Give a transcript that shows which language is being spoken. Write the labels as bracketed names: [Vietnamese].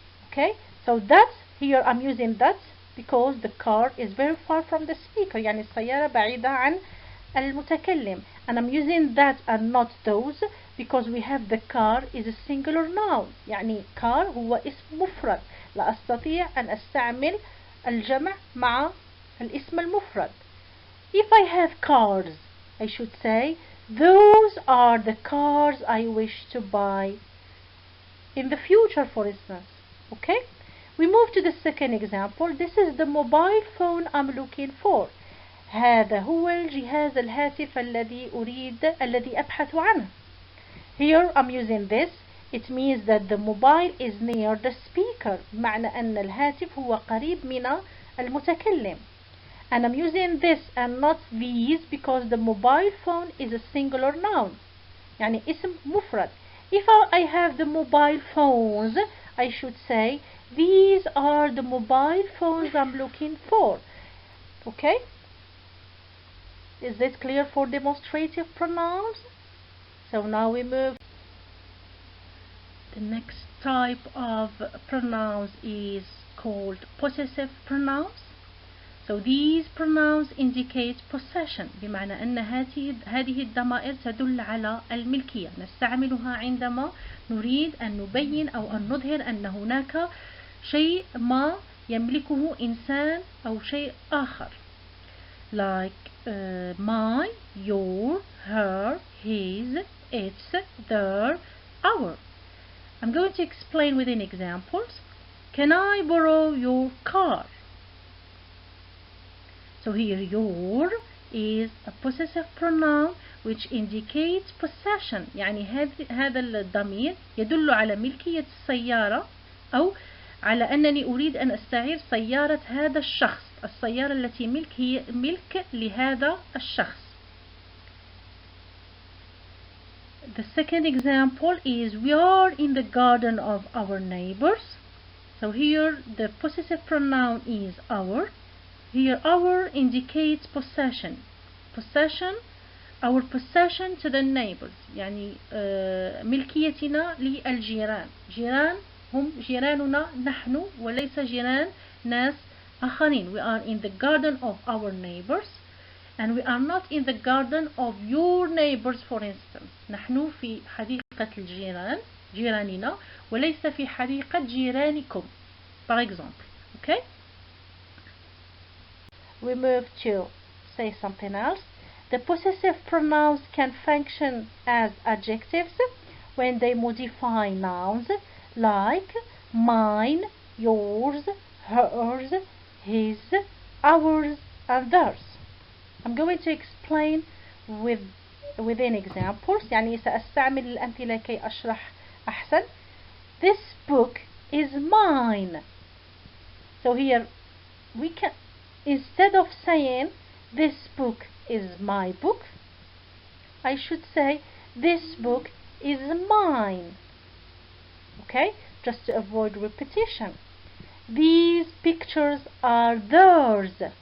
[English] Okay, so that here I'm using that because the car is very far from the speaker. [Arabic] يعني السيارة بعيدة عن المتكلم. [English] And I'm using that and not those because we have the car is a singular noun. [Arabic] يعني car هو اسم مفرد. لا أستطيع أن أستعمل الجمع مع الاسم المفرد. [English] If I have cars, I should say those are the cars I wish to buy in the future, for instance. Okay, we move to the second example. This is the mobile phone I'm looking for. [Arabic] هذا هو الجهاز الهاتف الذي أبحث عنه. [English] Here I'm using this. It means that the mobile is near the speaker. [Arabic] معنى أن الهاتف هو قريب من المتكلم. [English] And I'm using this and not these because the mobile phone is a singular noun. [Arabic] يعني اسم مفرد. [English] If I have the mobile phones, I should say these are the mobile phones I'm looking for. Okay? Is it clear for demonstrative pronouns? So now we move. The next type of pronouns is called possessive pronouns. So these pronouns indicate possession. [Arabic] بمعنى أن هذه الضمائر تدل على الملكية. نستعملها عندما نريد أن نبين أو أن نظهر أن هناك شيء ما يملكه إنسان أو شيء آخر. [English] like my, your, her, his, its, their, our. I'm going to explain within examples. Can I borrow your car? So here your is a possessive pronoun which indicates possession. [Arabic] يعني هذا الضمير يدل على ملكية السيارة أو على أنني أريد أن أستعير سيارة هذا الشخص. السيارة التي ملك هي ملك لهذا الشخص. [English] The second example is we are in the garden of our neighbors. So here the possessive pronoun is our. Here our indicates possession. Possession, our possession to the neighbors. [Arabic] يعني ملكيتنا للجيران. جيران هم جيراننا نحن وليس جيران ناس آخرين. [English] We are in the garden of our neighbors and we are not in the garden of your neighbors for instance. [Arabic] نحن في حديقة الجيران جيراننا وليس في حديقة جيرانكم [French] par exemple. [English] Okay? We move to say something else. The possessive pronouns can function as adjectives when they modify nouns like mine, yours, hers, his, ours, and theirs. I'm going to explain within examples. [Arabic] يعني سأستعمل الأمثلة كي أشرح أحسن. [English] This book is mine. So here we can, instead of saying this book is my book, I should say this book is mine. Okay, just to avoid repetition. These pictures are theirs.